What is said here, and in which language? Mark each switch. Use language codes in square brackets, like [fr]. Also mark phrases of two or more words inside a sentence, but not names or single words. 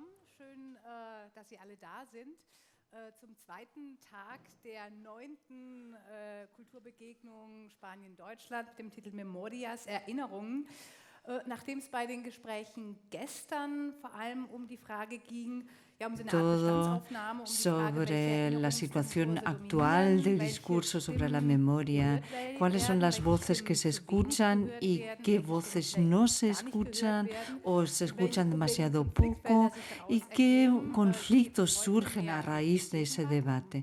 [de] Schön, dass Sie alle da sind zum zweiten Tag der 9. Kulturbegegnung Spanien-Deutschland mit dem Titel Memorias, Erinnerungen. Nachdem es bei den Gesprächen gestern vor allem um die Frage ging, [es] todo sobre la situación actual del discurso sobre la memoria, cuáles son las voces que se escuchan y qué voces no se escuchan o se escuchan demasiado poco y qué conflictos surgen a raíz de ese debate.